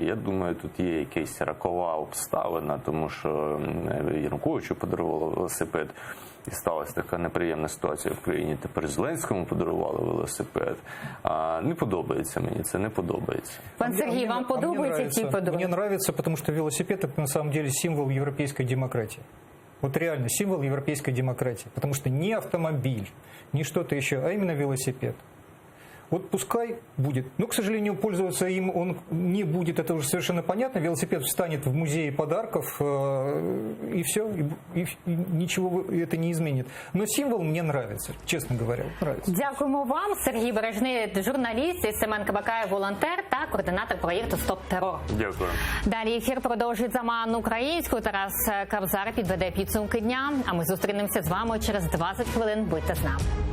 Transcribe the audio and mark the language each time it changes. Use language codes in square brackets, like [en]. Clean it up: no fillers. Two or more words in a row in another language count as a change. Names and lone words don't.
[uk] Я думаю, тут є якась рокова обставина, тому що Януковичу подарували велосипед, і сталася така неприємна ситуація в країні. Тепер Зеленському подарували велосипед. Не подобається мені, це не подобається. Пан Сергій, вам подобається ці подарунки? [ru] Мне нравится, потому что велосипед – это на самом деле символ европейской демократии. Вот реально символ европейской демократии. Потому что не автомобиль, не что-то еще, а именно велосипед. Вот пускай будет. Но, к сожалению, пользоваться им он не будет, это уже совершенно понятно. Велосипед встанет в музее подарков, и все, и ничего это не изменит. Но символ мне нравится, честно говоря, нравится. [uk] Дякуємо вам, Сергій Бережний, журналіст, і Семен Кабакаєв, волонтер та координатор проєкту «Стоп терор». Дякую. Далі ефір продовжить Заман українською. Тарас Кавзар підведе підсумки дня. А ми зустрінемося з вами через 20 хвилин. Будьте з нами.